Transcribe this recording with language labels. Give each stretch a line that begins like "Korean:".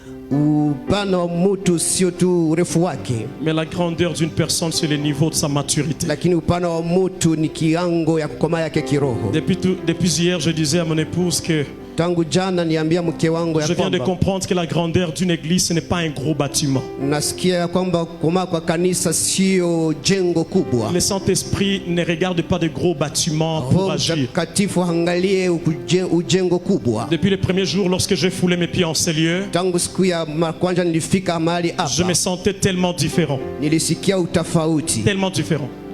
Swahili: upana wa mtu sio tu urefu wake,
French: Mais la grandeur d'une personne, c'est le niveau de sa maturité.
Swahili: lakini upana wa mtu ni kiwango ya kukomaa yake kiroho.
French: Depuis hier, je disais à mon épouse que
Swahili: Tangu jana niambia mke wangu ya
French: je viens de
Swahili: kwamba
French: comprendre que la grandeur d'une église, ce n'est pas un gros bâtiment.
Swahili: nasikia ya kwamba kukomaa kwa kanisa sio jengo kubwa.
French: Le Saint-Esprit ne regarde pas de gros bâtiments pour
Swahili: Roho
French: agir.
Swahili: Mtakatifu angalie ujengo kubwa.
French: Depuis le premier jour, lorsque j'ai foulé mes pieds en ces lieux,
Swahili: Tangu siku ya kwanza nilifika mahali
French: je me
Swahili: hapa,
French: sentais tellement différent.
Swahili: nilisikia utofauti
French: Tellement différent.